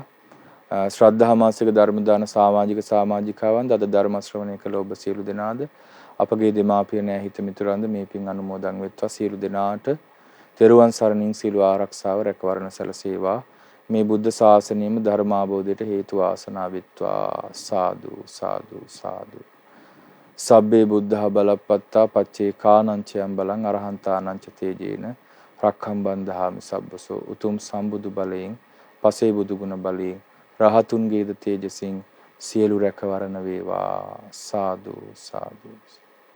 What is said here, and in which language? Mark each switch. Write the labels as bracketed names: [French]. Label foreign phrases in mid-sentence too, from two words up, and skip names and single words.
[Sinhala] ශ්‍රද්ධා මාසික ධර්ම දාන සමාජිකාවන් අද ධර්ම ශ්‍රවණය කළ ඔබ සියලු දෙනාද, අපගේ දෙමාපියන් හිත මිතුරන්ද මේ පින් අනුමෝදන් වෙත්වා. සියලු දෙනාට තෙරුවන් සරණින් සියලු ආරක්ෂාව රැකවරණ සැලසේවා. මේ බුද්ධ ශාසනයම ධර්මාභෝධයට හේතු වාසනා වෙත්වා. සාදු සාදු සාදු. [Pali] සබ්බේ බුද්ධහ බලප්පත්තා පච්චේ කානංචයන් බලං අරහන්තානංච තේජේන රක්ඛම් බන්ධාමි සබ්බසෝ. [Sinhala] උතුම් සම්බුදු බලයෙන්, පසේ බුදු ගුණ බලයෙන්, රහතුන්ගේද තේජසින් සියලු රැකවරණ වේවා. සාදු සාදු.